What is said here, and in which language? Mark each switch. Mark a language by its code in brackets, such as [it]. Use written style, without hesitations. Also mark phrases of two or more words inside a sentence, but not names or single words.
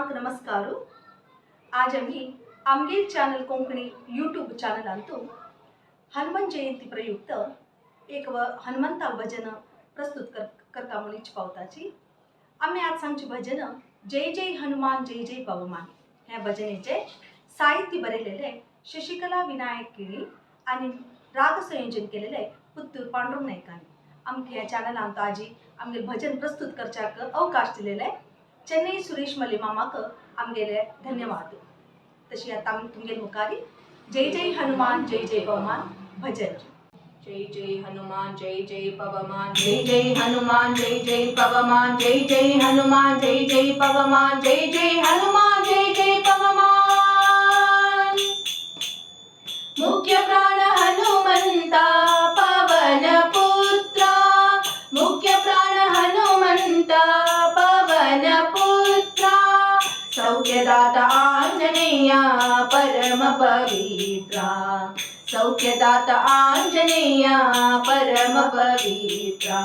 [kok] सर्वांक नमस्कारू. आज आम्ही आमगेल चॅनल कोंकणी यूट्यूब चॅनल आणतो हनुमान जयंती प्रयुक्त एक हनुमंता भजन प्रस्तुत करता म्हणून पावताची. आम्ही आज सांगची भजन जय जय हनुमान जय जय पवमान ह्या भजनेचे साहित्य बरयलेले शशिकला विनायक केळी आणि राग संयोजन केलेले पुत्तूर पांडुरंग नायकांनी. आमच्या ह्या चॅनल आणतो आजी आमगे भजन प्रस्तुत करच्याक अवकाश दिलेले चेन्नई सुरेश मले मामाक आमगेले धन्यवाद. तशी आता आम्ही तुमगे मुखारी जय जय हनुमान जय जय पवमान भजन. जय जय हनुमान जय जय पवमान जय जय हनुमान जय जय पवमान जय जय हनुमान जय जय पवमान जय जय हनुमान जय जय पवमान. मुख्य प्राण हनुमंता पवन पुत्रा मुख्य प्राण हनुमंता पवन पुत्रा सौख्यदाता आंजनेया परम पवित्रा सौख्यदाता आंजनेया परम पवित्रा.